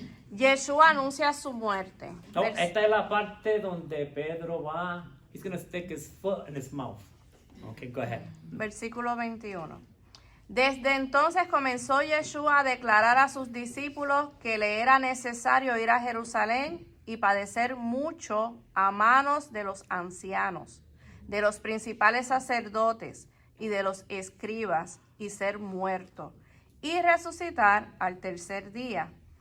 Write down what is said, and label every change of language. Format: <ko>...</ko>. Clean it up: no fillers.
<es>Yeshua anuncia su muerte. No, esta es la parte donde Pedro va,</es> <en>he's going to stick his foot in his mouth. Okay, go ahead.</en> <es>Versículo 21. Desde entonces comenzó Yeshua a declarar a sus discípulos que le era necesario ir a Jerusalén y padecer mucho a manos de los ancianos, de los principales sacerdotes y de los escribas, y ser muerto, y resucitar al tercer día.</es>